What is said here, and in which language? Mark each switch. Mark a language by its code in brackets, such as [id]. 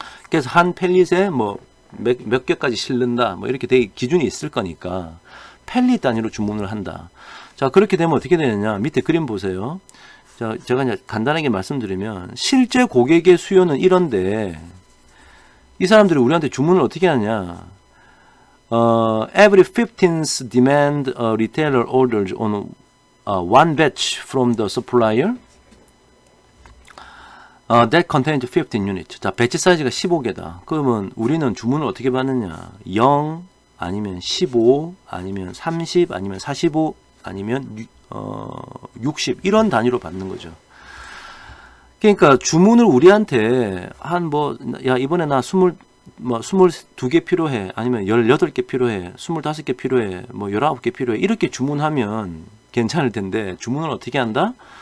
[ko] 그래서 한 펠릿에 뭐 몇 개까지 실른다 뭐 이렇게 되게 기준이 있을 거니까 펠릿 단위로 주문을 한다. 자, 그렇게 되면 어떻게 되느냐, 밑에 그림 보세요. 자, 제가 이제 간단하게 말씀드리면 실제 고객의 수요는 이런데 이 사람들이 우리한테 주문을 어떻게 하냐. [en] Every 15th demand a retailer orders on one batch from the supplier that contains 15 units. [ko] 자, 배치 사이즈가 15개다. 그러면 우리는 주문을 어떻게 받느냐. 0, 아니면 15, 아니면 30, 아니면 45, 아니면 60 이런 단위로 받는 거죠. 그러니까 주문을 우리한테 한 야 이번에 나 22개 필요해, 아니면 18개 필요해, 25개 필요해, 뭐 19개 필요해 이렇게 주문하면 괜찮을 텐데 주문을 어떻게 한다?